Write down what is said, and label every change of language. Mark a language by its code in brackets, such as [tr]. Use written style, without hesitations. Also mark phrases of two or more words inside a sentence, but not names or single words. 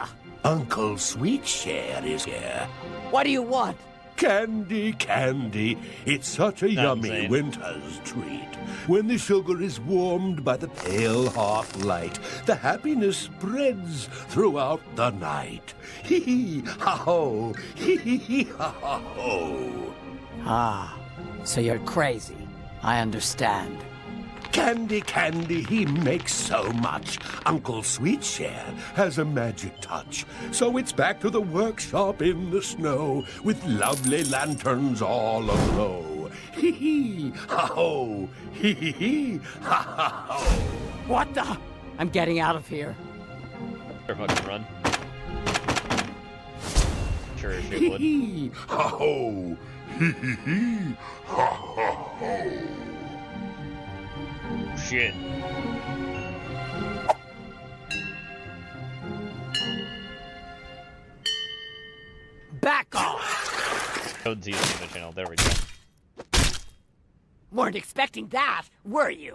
[en] Uncle Sweetshare is here. What do you want? Candy, candy. It's such a yummy winter's treat. When the sugar is warmed by the pale half light, the happiness spreads throughout the night. Hee hee, ha ho, hee hee hee, ha ha ho. Ah, so you're crazy. I understand. Candy, candy, he makes so much. Uncle Sweetshare has a magic touch. So it's back to the workshop in the snow with lovely lanterns all aglow. Hee hee, ha ho, hee hee hee, ha ha ho. What the? I'm getting out of here. Fucking run. Sure as shit Hee would. hee, ha ho, hee hee hee, ha ha ho. Shit. Back off! Code Z is in the channel. There we go. Weren't expecting that, were you?